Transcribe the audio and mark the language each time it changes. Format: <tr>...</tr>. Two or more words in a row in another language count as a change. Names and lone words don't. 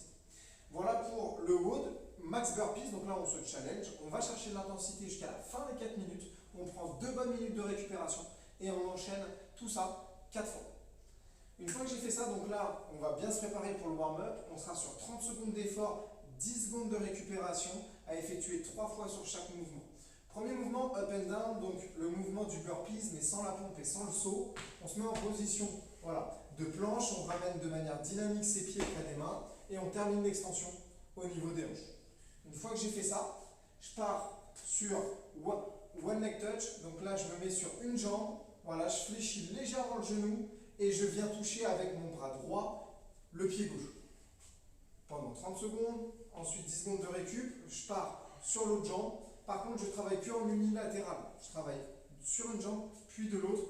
<fr>Voilà pour le WOD,</fr> <en>max burpees,</en> <fr>donc là on se challenge, on va chercher de l'intensité jusqu'à la fin des 4 minutes, on prend 2 bonnes minutes de récupération, et on enchaîne tout ça 4 fois. Une fois que j'ai fait ça, donc là, on va bien se préparer pour le warm-up. On sera sur 30 secondes d'effort, 10 secondes de récupération à effectuer 3 fois sur chaque mouvement. Premier mouvement,</fr> <en>up and down,</en> <fr>donc le mouvement du burpees, mais sans la pompe et sans le saut. On se met en position de planche, on ramène de manière dynamique ses pieds près des mains et on termine l'extension au niveau des hanches. Une fois que j'ai fait ça, je pars sur</fr> <en>one leg touch.</en> <fr>Donc là, je me mets sur une jambe. Voilà, je fléchis légèrement le genou et je viens toucher avec mon bras droit le pied gauche. Pendant 30 secondes, ensuite 10 secondes de récup, je pars sur l'autre jambe. Par contre, je travaille que en unilatéral. Je travaille sur une jambe, puis de l'autre.</fr>